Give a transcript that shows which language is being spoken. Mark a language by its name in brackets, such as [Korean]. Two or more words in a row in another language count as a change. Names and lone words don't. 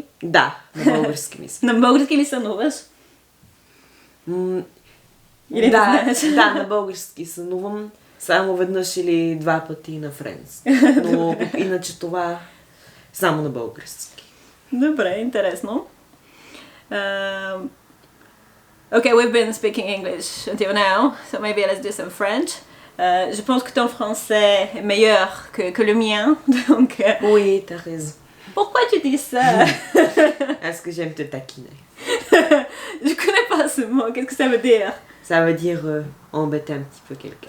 [Bulgarian] Да, на български мисля. На български ли сънуваш? Или да, на български сънувам. Само веднъж или 2 пъти на френски. Но иначе това само на български. Добре, интересно. [English] Okay, we've been speaking English until now, so maybe let's do some French. [French] Je pense que ton français est meilleur que le mien, donc... Oui, t'as raison. Pourquoi tu dis ça? Est-ce que j'aime te taquiner? Je connais pas ce mot, qu'est-ce que ça veut dire? Ça veut dire embêter un petit peu quelqu'un.